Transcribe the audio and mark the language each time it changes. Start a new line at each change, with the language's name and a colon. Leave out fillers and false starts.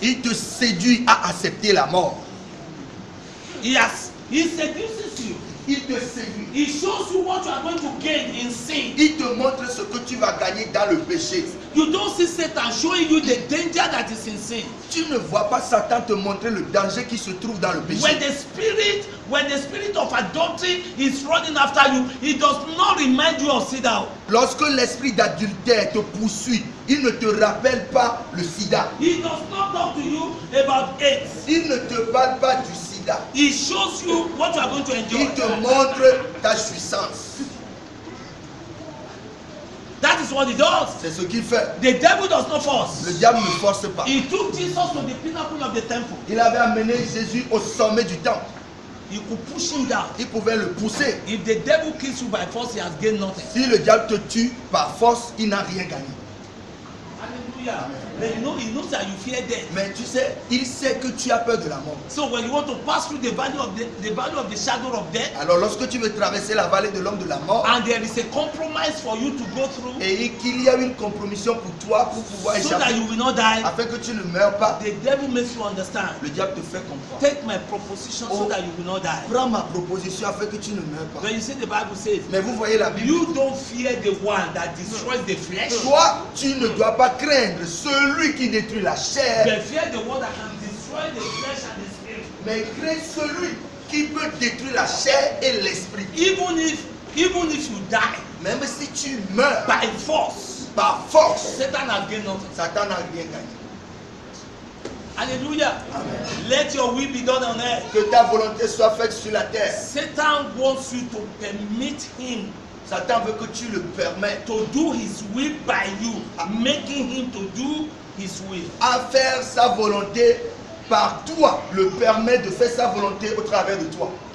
French: Il te séduit à accepter la mort.
English: He seduces you.
French: Il te séduit.
English: He shows you what you are going to gain in sin.
French: Il te montre ce que tu vas gagner dans le péché.
English: You don't see Satan showing you the danger that is in sin.
French: Tu ne vois pas Satan te montrer le danger qui se trouve dans le péché.
English: When the spirit of adultery is running after you, he does not remind you of Sida.
French: Lorsque l'esprit d'adultère te poursuit, il ne te rappelle pas le sida.
English: He does not talk to you about AIDS.
French: Il ne te parle pas du sida.
English: He shows you what you are going to enjoy.
French: Il te montre ta jouissance.
English: That is what he does.
French: C'est ce qu'il fait.
English: The devil does not force.
French: Le diable ne force pas.
English: He took Jesus to the pinnacle of the temple.
French: Il avait amené Jésus au sommet du temple.
English: He could push him down.
French: Il pouvait le pousser.
English: If the devil kills you by force, he has gained nothing.
French: Si le diable te tue par force, il n'a rien gagné. Hallelujah.
English: But he knows that you fear death.
French: Mais tu sais, il sait que tu as peur de la mort.
English: So when you want to pass through the valley of the shadow of death,
French: Alors lorsque tu veux traverser la vallée de l'homme de la mort,
English: and there is a compromise for you to go through,
French: et qu'il y a une compromission pour toi pour pouvoir
English: so that
French: échapper,
English: you will not die,
French: afin que tu ne meurs pas,
English: the devil makes you understand.
French: le diable te fait comprendre.
English: Take my proposition so that you will not die.
French: Prends ma proposition afin que tu ne meurs pas.
English: When you see the Bible says,
French: Mais vous voyez la Bible.
English: you don't fear the one that destroys the flesh,
French: Toi, tu ne dois pas craindre celui qui détruit la chair,
English: but fear the one that can destroy the flesh and the spirit.
French: mais crains celui qui peut détruire la chair et l'esprit.
English: Even if you die
French: Même si tu meurs
English: by force,
French: par force,
English: Satan has gained nothing.
French: Satan n'a rien gagné. Hallelujah. Amen.
English: Let your will be done on earth.
French: Que ta volonté soit faite sur la terre.
English: Satan wants you to permit him
French: Satan veut que tu le permettes
English: to do his will by you, making him to do his will.
French: à faire sa volonté par toi. Le permet de faire sa volonté au travers de toi.